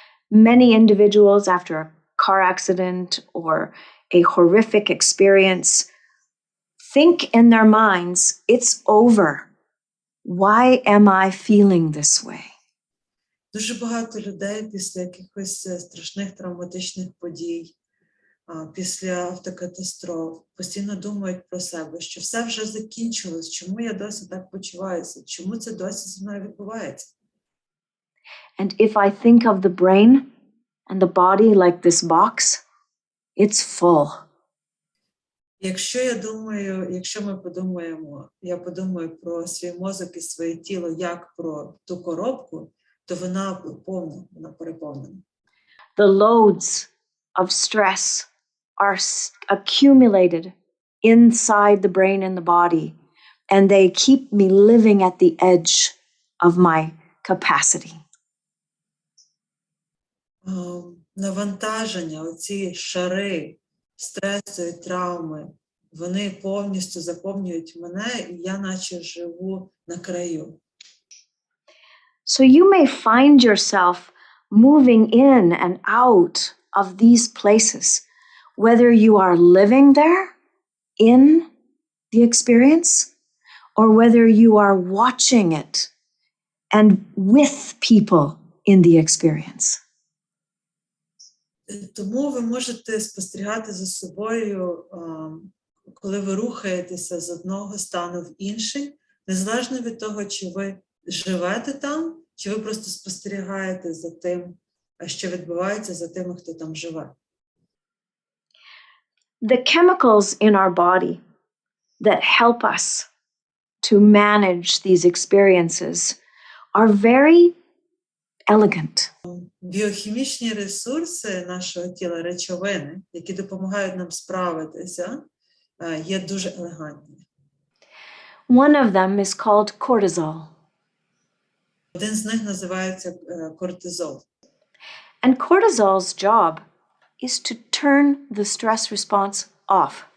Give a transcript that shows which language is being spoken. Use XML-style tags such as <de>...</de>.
<en>Many individuals after a car accident or a horrific experience think in their minds, it's over. Why am I feeling this way?</en> <uk>Дуже багато людей після якихось страшних травматичних подій, після автокатастроф, постійно думають про себе, що все вже закінчилось, чому я досі так почуваюся, чому це досі зі мною відбувається.</uk> <en>And if I think of the brain and the body like this box, it's full.</en> <uk>Якщо ми подумаємо, я подумаю про свій мозок і своє тіло як про ту коробку, то вона повна, вона переповнена.</uk> <en>The loads of stress are accumulated inside the brain and the body, and they keep me living at the edge of my capacity.</en> <uk>Навантаження, оці шари стресу і травми, вони повністю заповнюють мене, і я наче живу на краю.</uk> <en>So you may find yourself moving in and out of these places, whether you are living there in the experience or whether you are watching it and with people in the experience.</en> <uk>Тому ви можете спостерігати за собою, коли ви рухаєтеся з одного стану в інший, незалежно від того, чи ви живете там, чи ви просто спостерігаєте за тим, що відбувається, за тими, хто там живе.</uk> <en>The chemicals in our body that help us to manage these experiences are very elegant.</en> <uk>Біохімічні ресурси нашого тіла, речовини, які допомагають нам справитися, є дуже елегантні.</uk> <en>One of them is called cortisol.</en> <uk>Один з них називається кортизол.</uk> <en>And cortisol's job is to turn the stress response off.</en>